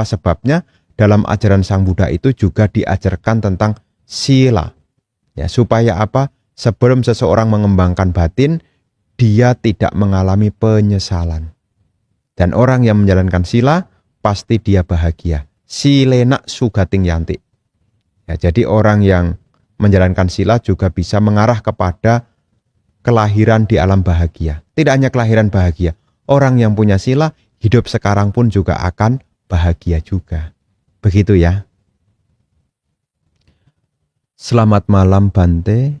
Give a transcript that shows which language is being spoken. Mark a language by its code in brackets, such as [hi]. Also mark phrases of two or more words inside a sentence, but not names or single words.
[id] Sebabnya dalam ajaran Sang Buddha itu juga diajarkan tentang sila. Ya, supaya apa? Sebelum seseorang mengembangkan batin, dia tidak mengalami penyesalan. Dan orang yang menjalankan sila, pasti dia bahagia. [pi] Silena sugating yanti. [id] Ya, jadi orang yang menjalankan sila juga bisa mengarah kepada kelahiran di alam bahagia. Tidak hanya kelahiran bahagia, orang yang punya sila hidup sekarang pun juga akan bahagia juga. Begitu ya. Selamat malam Bante.